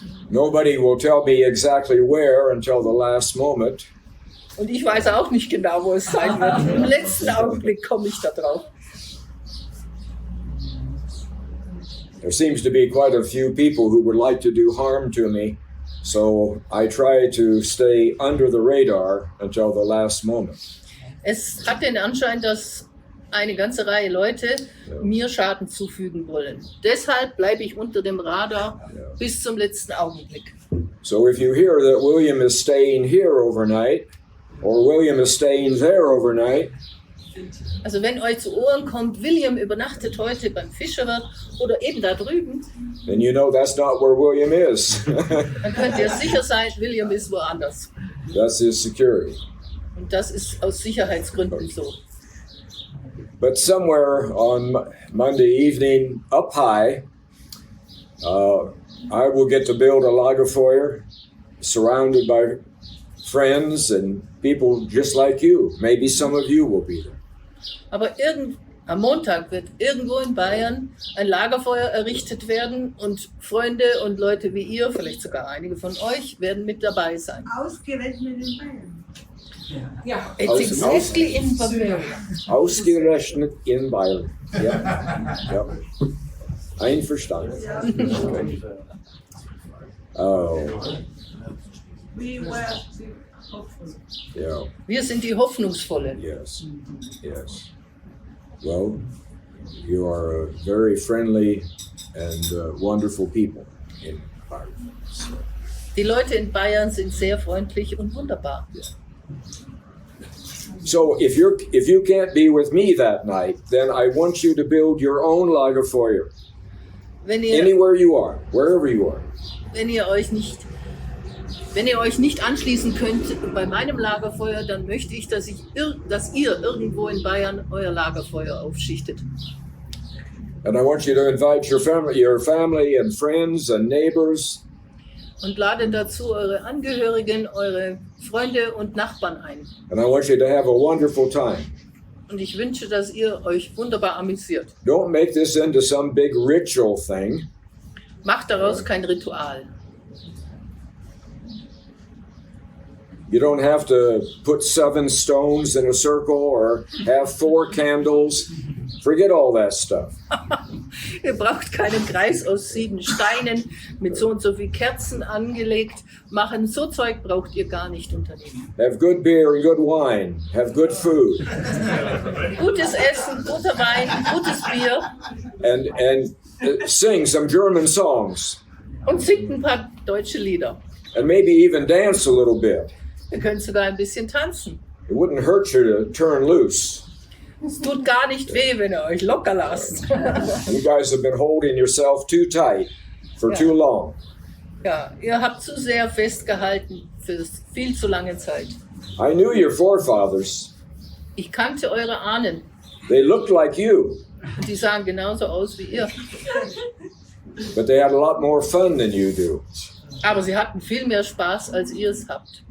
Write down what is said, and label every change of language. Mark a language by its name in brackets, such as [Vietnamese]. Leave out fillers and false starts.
[English] Nobody will tell me exactly where until the last moment. [German] Und ich weiß auch nicht genau, wo es sein wird. Im letzten Augenblick komme ich da drauf. [English] There seems to be quite a few people who would like to do harm to me, so I try to stay under the radar until the last moment. [German] Es hat den Anschein, dass eine ganze Reihe Leute mir Schaden zufügen wollen. Deshalb bleibe ich unter dem Radar bis zum letzten Augenblick. [English] So if you hear that William is staying here overnight, or William is staying there overnight, [German] Also wenn euch zu Ohren kommt, William übernachtet heute beim Fischerwirt oder eben da drüben, [English] then you know that's not where William is. [German] dann könnt ihr sicher sein, William ist woanders. [English] That's his security. [German] Und das ist aus Sicherheitsgründen so. [English] But somewhere on Monday evening, up high, I will get to build a Lagerfeuer, surrounded by friends and people just like you. Maybe some of you will be there. [German] Aber am Montag wird irgendwo in Bayern ein Lagerfeuer errichtet werden und Freunde und Leute wie ihr, vielleicht sogar einige von euch, werden mit dabei sein. Ausgerechnet in Bayern. Ja. [English] It's exactly in Bavaria. [German] Ausgerechnet in Bayern. Ja. Ja. Einverstanden. [English] Okay. Oh, We were hopeful. yeah. [German] Wir sind die Hoffnungsvollen. [English] Yes. Yes. Well, you are very friendly and wonderful people in Bayern. So, [German] Die Leute in Bayern sind sehr freundlich und wunderbar. [English] so if you can't be with me that night, then I want you to build your own Lagerfeuer [German] Wenn ihr, [English] anywhere you are, wherever you are. [German] wenn ihr euch nicht anschließen könnt bei meinem Lagerfeuer, dann möchte ich, dass ihr irgendwo in Bayern euer Lagerfeuer aufschichtet. [English] And I want you to invite your family and friends and neighbors. [German] Und ladet dazu eure Angehörigen, eure Freunde und Nachbarn ein. [English] And I want you to have a wonderful time. [German] Und ich wünsche, dass ihr euch wunderbar amüsiert. [English] Don't make this into some big ritual thing. [German] Macht daraus kein Ritual. [English] You don't have to put 7 stones in a circle or have 4 candles. Forget all that stuff. [German] Ihr braucht keinen Kreis aus 7 Steinen mit so und so viel Kerzen angelegt machen. So Zeug braucht ihr gar nicht unternehmen. [English] Have good beer and good wine. Have good food. [German] Gutes Essen, guter Wein, gutes Bier [English] And sing some German songs. [German] und singt ein paar deutsche Lieder. [English] And maybe even dance a little bit. [German] Ihr könnt sogar ein bisschen tanzen. [English] It wouldn't hurt you to turn loose. [German] Es tut gar nicht weh, wenn ihr euch locker lasst. [English] You guys have been holding yourself too tight for too long. [German] Ja, ihr habt zu sehr festgehalten für viel zu lange Zeit. [English] I knew your forefathers. [German] Ich kannte eure Ahnen [English] They looked like you, [German] und die sahen genauso aus wie ihr. [English] but they had a lot more fun than you do. [German] Aber sie hatten viel mehr Spaß, als ihr es habt.